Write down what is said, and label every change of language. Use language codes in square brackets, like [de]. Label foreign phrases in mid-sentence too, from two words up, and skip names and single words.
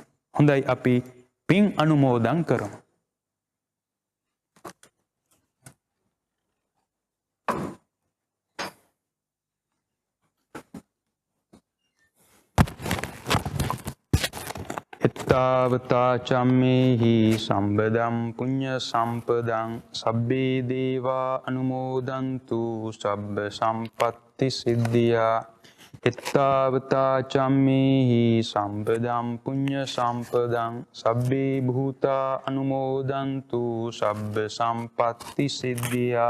[si] හොඳයි අපි පින් අනුමෝදන් කරමු. [pi] එත්තාවතා චම්මේහි සම්බදම් පුඤ්ඤ සම්පදං සබ්බේ දේවා අනුමෝදන්තු සබ්බ සම්පත්ති සිද්ධියා. එත්තාවතා චම්මේහි සම්පදම් පුඤ්ඤ සම්පදං සබ්බේ භූතා අනුමෝදන්තු සබ්බ සම්පත්ති සිද්ධියා.